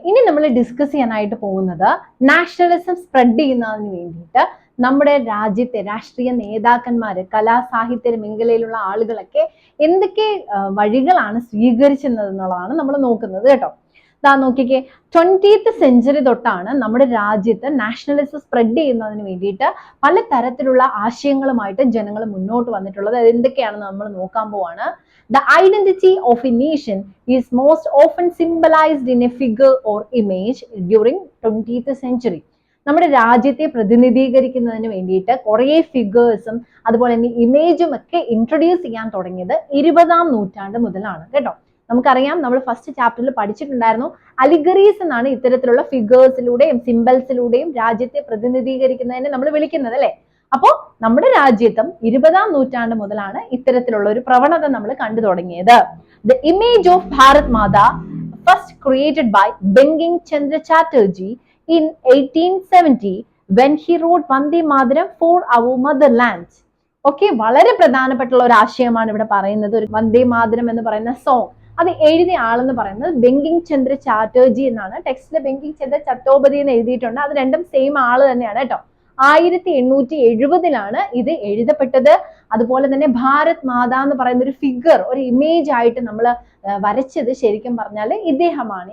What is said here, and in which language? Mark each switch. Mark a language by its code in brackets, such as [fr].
[ml] ഇനി നമ്മൾ ഡിസ്കസ് ചെയ്യാനായിട്ട് പോകുന്നത് നാഷണലിസം സ്പ്രെഡ് ചെയ്യുന്നതിന് വേണ്ടിയിട്ട് നമ്മുടെ രാജ്യത്തെ രാഷ്ട്രീയ നേതാക്കന്മാര്, കലാ സാഹിത്യ മേഖലയിലുള്ള ആളുകളൊക്കെ എന്തൊക്കെ വഴികളാണ് സ്വീകരിച്ചിരുന്നത് എന്നുള്ളതാണ് നമ്മൾ നോക്കുന്നത് കേട്ടോ. നോക്കിക്കേ, 20th സെഞ്ചുറി തൊട്ടാണ് നമ്മുടെ രാജ്യത്ത് നാഷണലിസം സ്പ്രെഡ് ചെയ്യുന്നതിന് വേണ്ടിയിട്ട് പല തരത്തിലുള്ള ആശയങ്ങളുമായിട്ട് ജനങ്ങൾ മുന്നോട്ട് വന്നിട്ടുള്ളത്. അത് എന്തൊക്കെയാണെന്ന് നമ്മൾ നോക്കാൻ പോവാണ്. [en] The identity of a nation is most often symbolized in a figure or image during 20th century. [ml] നമ്മുടെ രാജ്യത്തെ പ്രതിനിധീകരിക്കുന്നതിന് വേണ്ടിയിട്ട് കുറേ ഫിഗേഴ്സും അതുപോലെ തന്നെ ഇമേജും ഒക്കെ ഇൻട്രൊഡ്യൂസ് ചെയ്യാൻ തുടങ്ങിയത് 20ാം നൂറ്റാണ്ട് മുതലാണ് കേട്ടോ. നമുക്കറിയാം, നമ്മൾ ഫസ്റ്റ് ചാപ്റ്ററിൽ പഠിച്ചിട്ടുണ്ടായിരുന്നു, അലിഗറീസ് എന്നാണ് ഇത്തരത്തിലുള്ള ഫിഗേഴ്സിലൂടെയും സിംബൽസിലൂടെയും രാജ്യത്തെ പ്രതിനിധീകരിക്കുന്നതിനെ നമ്മൾ വിളിക്കുന്നത് അല്ലെ. അപ്പോൾ നമ്മുടെ രാജ്യത്തും 20ാം നൂറ്റാണ്ട് മുതലാണ് ഇത്തരത്തിലുള്ള ഒരു പ്രവണത നമ്മൾ കണ്ടു തുടങ്ങിയത്. [en] The image of Bharat Mata first created by Bankim Chandra Chatterjee in 1870 when he wrote Vande Mataram for our motherland. [ml] Okay, വളരെ പ്രധാനപ്പെട്ടുള്ള ഒരു ആശയമാണ് ഇവിടെ പറയുന്നത്. ഒരു വന്ദേ മാതരം എന്ന് പറയുന്ന സോങ് അത് എഴുതിയ ആളെന്ന് പറയുന്നത് ബങ്കിം ചന്ദ്ര ചാറ്റർജി എന്നാണ്. ടെക്സ്റ്റിൽ ബങ്കിം ചന്ദ്ര ചത്തോപതി എന്ന് എഴുതിയിട്ടുണ്ട്. അത് രണ്ടും സെയിം ആള് തന്നെയാണ് കേട്ടോ. 1870 ഇത് എഴുതപ്പെട്ടത്. അതുപോലെ തന്നെ ഭാരത് മാതാ എന്ന് പറയുന്ന ഒരു ഫിഗർ, ഒരു ഇമേജ് ആയിട്ട് നമ്മൾ വരച്ചത് ശരിക്കും പറഞ്ഞാൽ ഇദ്ദേഹമാണ്.